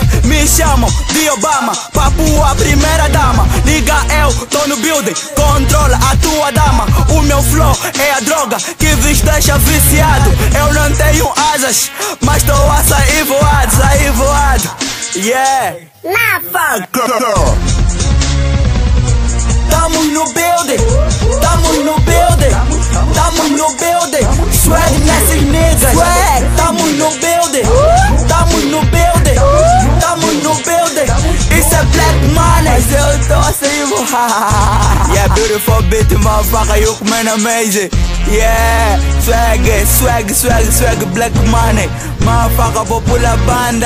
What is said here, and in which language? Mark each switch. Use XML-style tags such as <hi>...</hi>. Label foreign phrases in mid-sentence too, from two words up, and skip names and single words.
<pt>Me chamam de Obama, papo a primeira dama. Liga, eu tô no building, controla a tua dama. O meu flow é a droga que vos deixa viciado. Eu não tenho asas, mas tô a sair voado. Yeah, tamo no building, tamo no building, tamo no building. Swag nessas niggas, tamo no building, tamo no building, tamo no building. Isso é Black Money, mas eu tô a sair voado.</pt> <en>Yeah, beautiful beat, motherfucker, you coming amazing. Yeah, swag, Black Money, motherfucker, popular banda.</en>